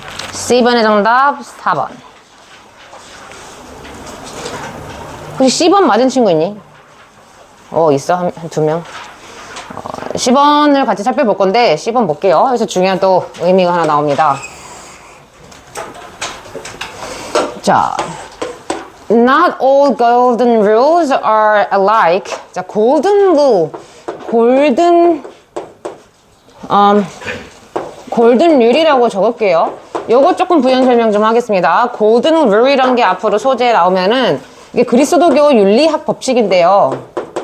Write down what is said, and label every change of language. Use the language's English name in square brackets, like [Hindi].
[Korean] C번의 정답 4번. 혹시 C번 맞은 친구 있니? 있어. 한 2명. C번을 같이 살펴볼 건데, C번 볼게요. 그래서 중요한 또 의미가 하나 나옵니다. 자. [English] Not all golden rules are alike. [Korean] 자, golden rule. 골든 룰이라고 적을게요. 요거 조금 부연 설명 좀 하겠습니다. 골든 룰이란 게 앞으로 소재에 나오면은 이게 그리스도교 윤리학 법칙인데요.